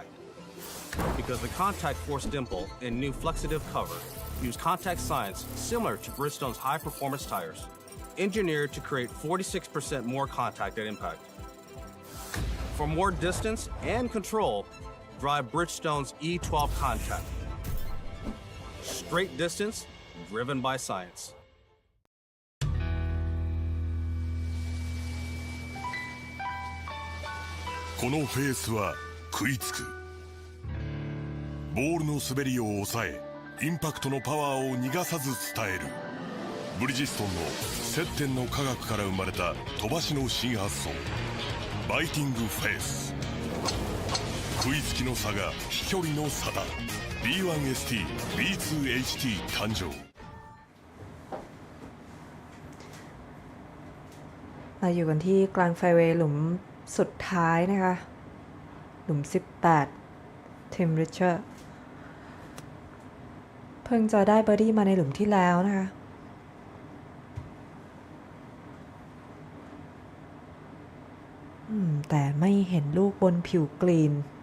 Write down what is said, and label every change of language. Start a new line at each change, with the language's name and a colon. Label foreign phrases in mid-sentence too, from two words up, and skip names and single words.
English: Because the contact force dimple and new flexitive cover use contact science similar to Bridgestone's high-performance tires, engineered to create 46% more contact at impact. For more distance and control, drive Bridgestone's E12 Contact. Straight distance, driven by science.
Japanese: このフェースは食いつく。ボールの滑りを抑え、インパクトのパワーを逃がさず伝える。ブリヂストンの接点の科学から生まれた飛ばしの新発想、バイティングフェース。食いつきの差が飛距離の差だ。 B1ST B2HT 誕生。
Thai: เราอยู่กันที่กลางไฟเวย์หลุมสุดท้ายนะคะ หลุม 18 ทิมริชเชอร์ เพิ่งจะได้เบอร์ดี้มาในหลุมที่แล้วนะคะแต่ไม่เห็นลูกบนผิวกรีน